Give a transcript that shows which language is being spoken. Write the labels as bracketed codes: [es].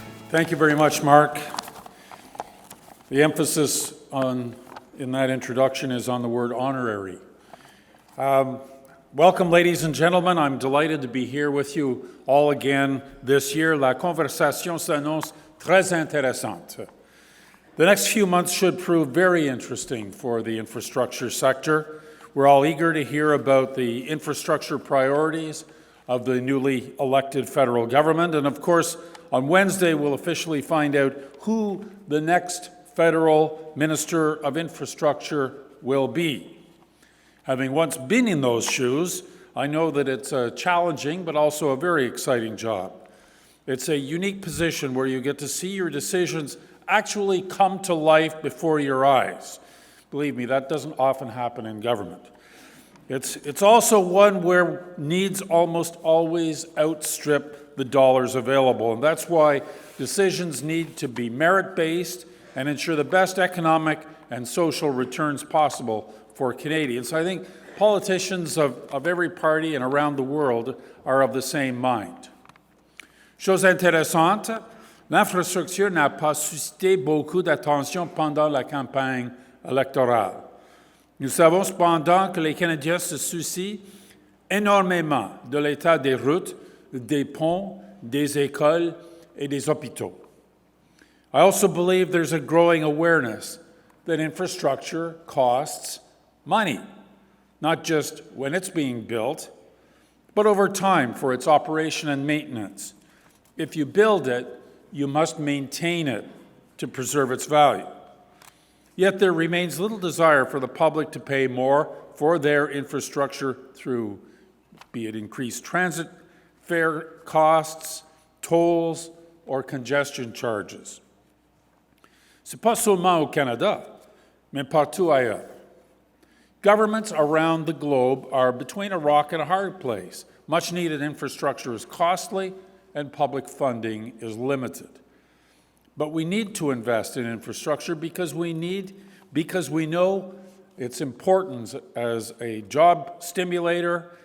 [en] Thank you very much, Mark. The emphasis in that introduction is on the word honorary. Welcome, ladies and gentlemen. I'm delighted to be here with you all again this year. [fr] La conversation s'annonce très intéressante. [en] The next few months should prove very interesting for the infrastructure sector. We're all eager to hear about the infrastructure priorities of the newly elected federal government, and of course, On Wednesday, we'll officially find out who the next federal Minister of Infrastructure will be. Having once been in those shoes, I know that it's a challenging but also a very exciting job. It's a unique position where you get to see your decisions actually come to life before your eyes. Believe me, that doesn't often happen in government. It's also one where needs almost always outstrip the dollars available, and that's why decisions need to be merit-based and ensure the best economic and social returns possible for Canadians. I think politicians of every party and around the world are of the same mind. [fr] Chose intéressante, l'infrastructure n'a pas suscité beaucoup d'attention pendant la campagne électorale. Nous savons cependant que les Canadiens se soucient énormément de l'état des routes, des ponts, des écoles, et des hôpitaux. [en] I also believe there's a growing awareness that infrastructure costs money, not just when it's being built, but over time for its operation and maintenance. If you build it, you must maintain it to preserve its value. Yet there remains little desire for the public to pay more for their infrastructure through, be it increased transit fare costs, tolls, or congestion charges. [fr] C'est pas seulement au Canada, mais partout ailleurs. [en] Governments around the globe are between a rock and a hard place. Much-needed infrastructure is costly, and public funding is limited. But we need to invest in infrastructure because we know its importance as a job stimulator.